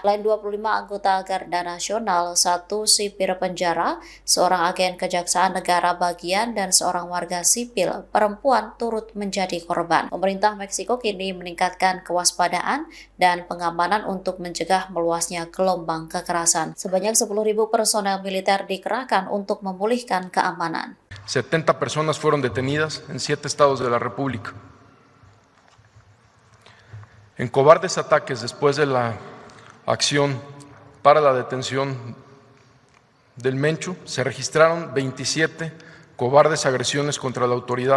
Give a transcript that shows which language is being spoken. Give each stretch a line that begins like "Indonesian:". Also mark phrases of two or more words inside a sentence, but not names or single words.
Indonesian: Selain 25 anggota Garda Nasional, 1 sipir penjara, seorang agen kejaksaan negara bagian dan seorang warga sipil perempuan turut menjadi korban. Pemerintah Meksiko kini meningkatkan kewaspadaan dan pengamanan untuk mencegah meluasnya gelombang kekerasan. Sebanyak 10.000 personel militer dikerahkan untuk memulihkan keamanan.
Spanish: 70 personas fueron detenidas en 7 estados de la República. En cobardes ataques después de la acción para la detención del Mencho, se registraron 27 cobardes agresiones contra la autoridad.